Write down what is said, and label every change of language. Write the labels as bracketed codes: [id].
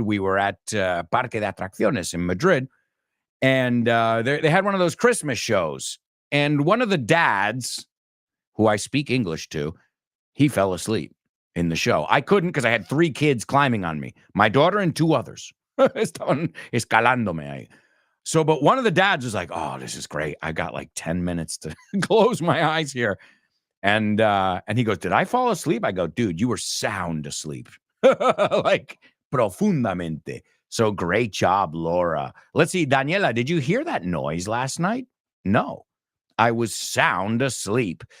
[en] We were at Parque de Atracciones in Madrid, and they had one of those Christmas shows. And one of the dads who I speak English to, he fell asleep in the show. I couldn't because I had 3 kids climbing on me, my daughter and 2 others. [es] Estaban escalándome ahí. [en] So, but one of the dads was like, oh, this is great. I got like 10 minutes to close my eyes here. And he goes, did I fall asleep? I go, dude, you were sound asleep. Like profundamente. So great job, Laura. Let's see, Daniela, did you hear that noise last night? No, I was sound asleep.